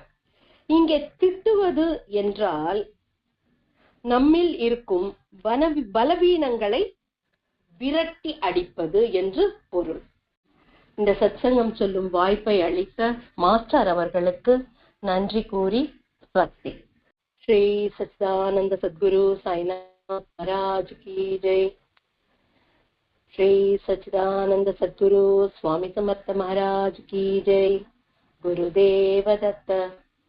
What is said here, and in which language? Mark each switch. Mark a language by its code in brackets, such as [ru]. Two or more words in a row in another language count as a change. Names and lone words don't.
[ta] இங்கே திட்டுவது என்றால் நம்மில் இருக்கும் பலவீனங்களை விரட்டி அடிப்பது என்று பொருள். இந்த சத்சங்கம் சொல்லும் வாய்ப்பை அளித்த மாஸ்டர் அவர்களுக்கு நன்றி கூறி ஸ்வஸ்தி. [hi] श्री सच्चिदानंद सद्गुरु साईनाथ महाराज की जय. श्री सच्चिदानंद सद्गुरु स्वामी समर्थ महाराज की जय. गुरुदेव दत्त.